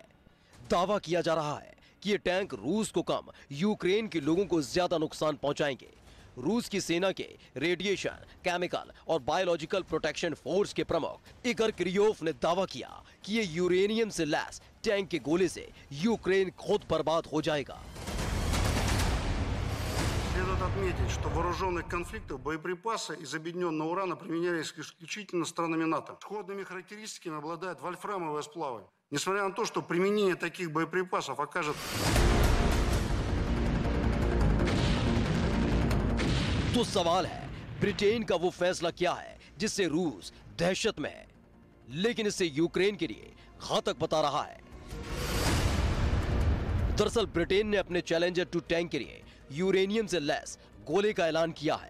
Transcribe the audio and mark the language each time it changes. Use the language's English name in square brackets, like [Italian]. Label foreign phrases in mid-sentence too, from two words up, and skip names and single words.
[Hindi] दावा किया जा रहा है कि ये टैंक रूस को कम, यूक्रेन के लोगों को ज्यादा नुकसान पहुंचाएंगे। रूस की सेना के [English] radiation, chemical [Hindi] और [English] biological protection force [Hindi] के प्रमुख इगोर किरियोव ने दावा किया कि ये यूरेनियम से लैस टैंक के गोले से यूक्रेन खुद बर्बाद हो जाएगा। [Russian] Следует отметить, что в вооруженных конфликтах боеприпасы из объединенного урана применялись исключительно странами НАТО. Сходными характеристиками обладают вольфрамовые сплавы. Несмотря на то, что применение таких боеприпасов окажет... [Hindi] तो सवाल है, ब्रिटेन का वो फैसला क्या है जिससे रूस दहशत में है, लेकिन इसे यूक्रेन के लिए घातक बता रहा है। दरअसल ब्रिटेन ने अपने चैलेंजर 2 टैंक के लिए यूरेनियम से लैस गोले का ऐलान किया है।